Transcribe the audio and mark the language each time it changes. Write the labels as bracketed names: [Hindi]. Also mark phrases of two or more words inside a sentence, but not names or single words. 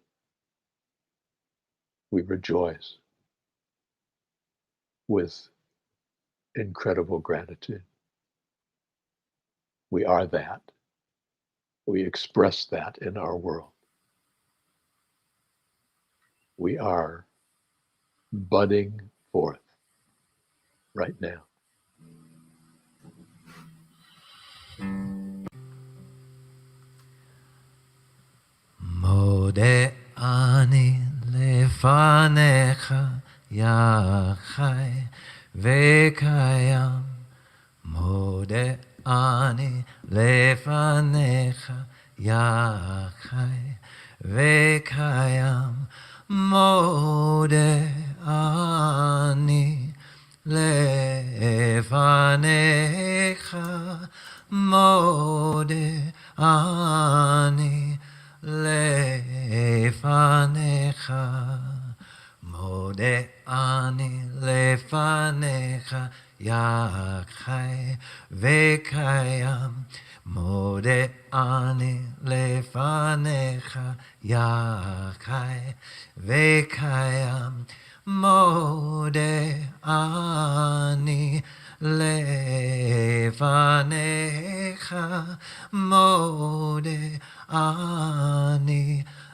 [English] We rejoice with incredible gratitude. We are that. We express that in our world. We are budding forth right now. [Hebrew] מודה אני לפניך, יה חי וקיים. מודה אני לפניך, יה חי וקיים. מודה אני לפניך מודה אני לפניך מודה אני לפניך יה חי וקיים מודה אני לפניך יה חי וקיים מודה אני לפניך מודה אני